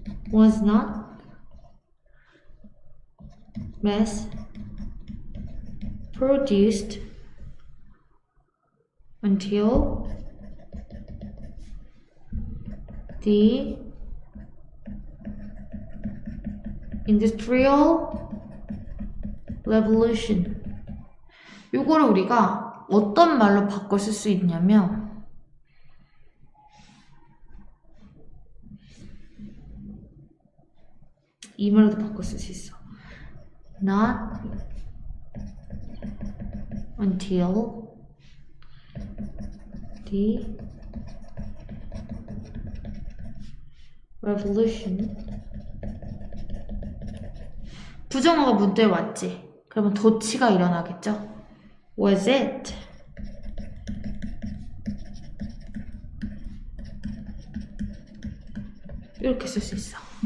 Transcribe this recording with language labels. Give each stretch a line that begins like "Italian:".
English: was not mass produced until the industrial revolution.
Korean: 요거를 우리가 어떤 말로 바꿔 쓸 수 있냐면 이 말로도 바꿔 쓸 수 있어.
English: Not until the revolution.
Korean: 부정어가 문제에 왔지. 그러면 도치가 일어나겠죠.
English: Was it
Korean: 이렇게 쓸 수 있어.